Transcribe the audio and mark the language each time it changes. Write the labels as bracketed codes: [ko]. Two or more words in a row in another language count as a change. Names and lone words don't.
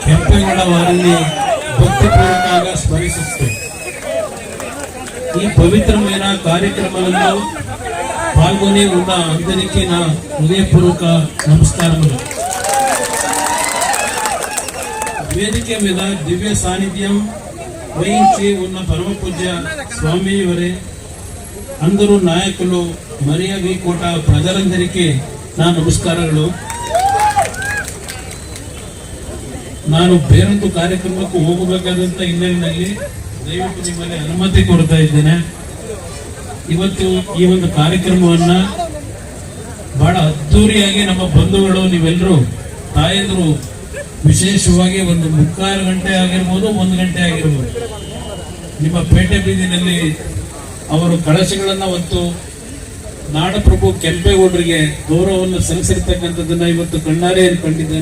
[kn] ಕೆಂಪೇಗೌಡ ವಾರನ್ನು ಭಕ್ತಿಪೂರ್ವಕವಾಗಿ ಸ್ಮರಿಸುತ್ತೇವೆ. [te] ಈ ಪವಿತ್ರమైన కార్యక్రమంలో పాల్గొనే ఉన్న అందరికీ నా హృదయపూర్వక నమస్కారములు. వేదిక మీద దివ్య సాన్నిధ్యం వహించి ఉన్న పరమ పూజ్య స్వామి వారే, అందరూ నాయకులు, మరియా వీకోట ప్రజలందరికీ నా ನಮಸ್ಕಾರಗಳು. [kn] ನಾನು ಬೇರೊಂದು ಕಾರ್ಯಕ್ರಮಕ್ಕೆ ಹೋಗಬೇಕಾದಂತ ಹಿನ್ನೆಲೆಯಲ್ಲಿ ದಯವಿಟ್ಟು ನಿಮ್ಮಲ್ಲಿ ಅನುಮತಿ ಕೊಡ್ತಾ ಇದ್ದೇನೆ. ಇವತ್ತು ಈ ಒಂದು ಕಾರ್ಯಕ್ರಮವನ್ನ ಬಹಳ ಅದ್ದೂರಿಯಾಗಿ ನಮ್ಮ ಬಂಧುಗಳು, ನೀವೆಲ್ಲರೂ ತಾಯಂದ್ರು ವಿಶೇಷವಾಗಿ ಒಂದು 3/4 ಗಂಟೆ ಆಗಿರ್ಬೋದು, 1 ಗಂಟೆ ಆಗಿರ್ಬೋದು, ನಿಮ್ಮ ಪೇಟೆ ಬೀದಿನಲ್ಲಿ ಅವರು ಕಳಶಗಳನ್ನ ಹೊತ್ತು ನಾಡಪ್ರಭು ಕೆಂಪೇಗೌಡರಿಗೆ ಗೌರವವನ್ನು ಸಲ್ಲಿಸಿರ್ತಕ್ಕಂಥದ್ದನ್ನ ಇವತ್ತು ಕಣ್ಣಾರೆ ಕಂಡಿದ್ದೇನೆ.